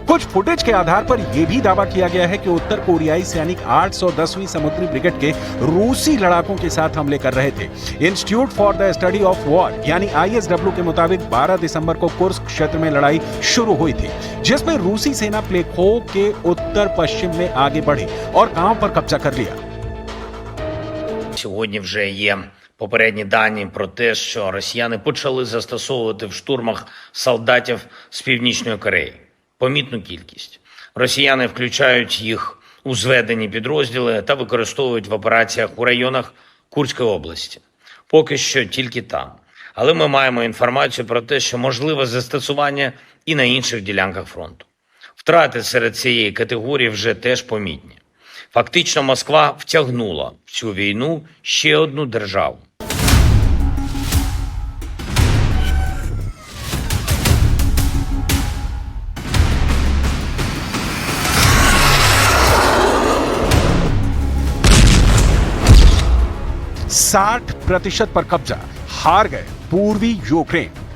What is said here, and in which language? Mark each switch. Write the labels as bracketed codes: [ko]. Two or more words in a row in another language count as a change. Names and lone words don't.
[hi] कुछ फुटेज के आधार पर यह भी दावा किया गया है कि उत्तर कोरियाई सैनिक 810वीं समुद्री ब्रिगेड के रूसी लड़ाकों के साथ हमले कर रहे थे। [en] Institute for the Study of War [hi] यानी ISW के मुताबिक 12 दिसंबर को कुर्स्क क्षेत्र में लड़ाई शुरू हुई थी, जिसमें रूसी सेना प्लेखो के उत्तर पश्चिम में आगे बढ़ी और गांव पर कब्जा कर लिया। [uk] Сьогодні вже є попередні дані про те, що росіяни почали застосовувати в штурмах солдатів з Північної Кореї. Помітну кількість. Росіяни включають їх у зведені підрозділи та використовують в операціях у районах Курської області. Поки що тільки там. Але ми маємо інформацію про те, що можливе застосування і на інших ділянках фронту. Втрати серед цієї категорії вже теж помітні. Фактично Москва втягнула в цю війну ще одну державу. [hi] साठ प्रतिशत पर कब्जा, हार गए पूर्वी यूक्रेन।